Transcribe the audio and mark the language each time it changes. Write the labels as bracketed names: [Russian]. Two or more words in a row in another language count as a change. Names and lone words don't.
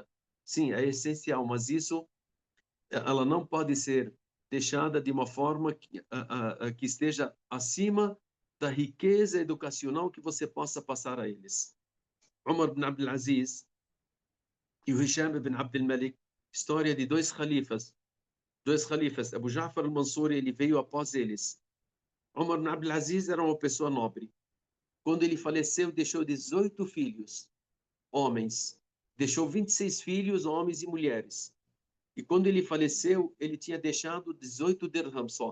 [Portuguese] Sim, é essencial, mas isso ela não pode ser deixada de uma forma que esteja acima da riqueza educacional que você possa passar a eles. Umar ibn Abdul Aziz e o Hisham ibn Abdul Malik, história de dois califas, Abu Ja'far al-Mansur, ele veio após eles. Umar ibn Abdul Aziz era uma pessoa nobre. Quando ele faleceu, deixou 18 filhos, homens. Deixou 26 filhos, homens e mulheres. E quando ele faleceu, ele tinha deixado 18 dirham só.